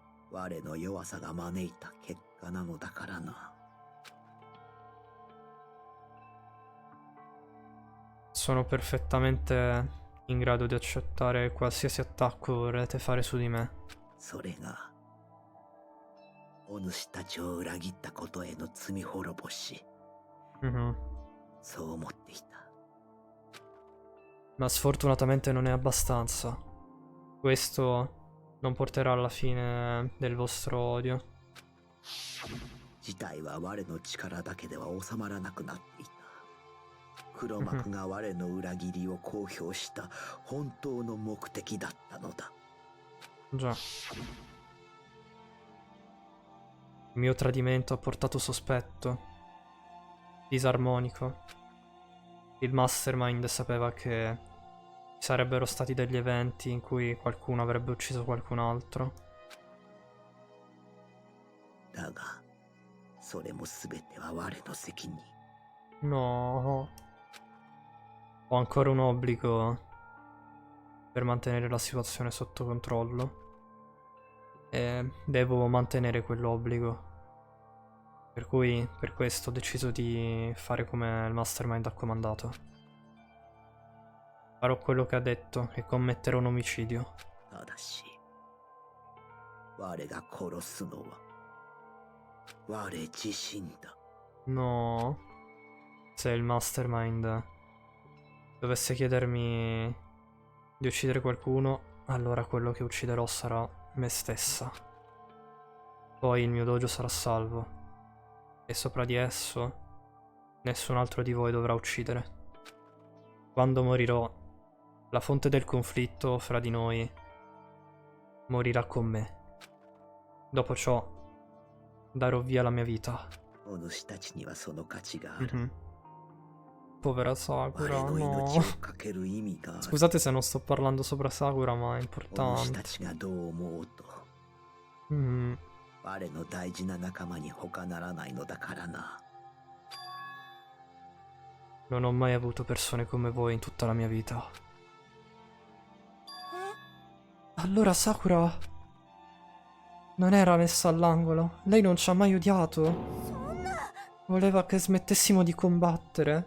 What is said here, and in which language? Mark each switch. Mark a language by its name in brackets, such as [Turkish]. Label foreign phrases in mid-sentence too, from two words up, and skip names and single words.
[Japanese] 我の弱さが招いた結果なのだからな。 [Italian] Sono perfettamente in grado di accettare qualsiasi attacco vorrete fare su di me. [Japanese] それがお主たちを裏切ったことへの罪滅ぼし。そう思っていた。 [Italian] Ma sfortunatamente non è abbastanza. Questo non porterà alla fine del vostro odio. [Japanese] 事態は我の力だけでは収まらなくなっていた。黒幕が我の裏切りを公表した本当の目的だったのだ。 [Italian] Già. Il mio tradimento ha portato sospetto. Disarmonico. Il mastermind sapeva che ci sarebbero stati degli eventi in cui qualcuno avrebbe ucciso qualcun altro. [Japanese] だが、それも全ては我の責任。 [Italian] No. Ho ancora un obbligo per mantenere la situazione sotto controllo. E devo mantenere quell'obbligo. Per cui, per questo ho deciso di fare come il mastermind ha comandato. Farò quello che ha detto e commetterò un omicidio. [Japanese] ただし、我が殺すのは我自身だ。 [Italian] No. Se il mastermind dovesse chiedermi di uccidere qualcuno, allora quello che ucciderò sarà me stessa. Poi il mio dojo sarà salvo. E sopra di esso nessun altro di voi dovrà uccidere. Quando morirò, la fonte del conflitto fra di noi morirà con me. Dopo ciò darò via la mia vita. [Japanese] お主たちにはその価値がある。 [Italian] Povera Sakura, [Japanese] 我の [Italian] no. [Japanese] 命をかける意味がある。 [Italian] Scusate se non sto parlando sopra Sakura, ma è [Japanese] お主 [Italian] importante. [Japanese] たちがどう思うと、 Mhm. 我の大事な仲間に他ならないのだからな。 [Italian] Non ho mai avuto persone come voi in tutta la mia vita. Allora Sakura non era messa all'angolo. Lei non ci ha mai odiato. Voleva che smettessimo di combattere.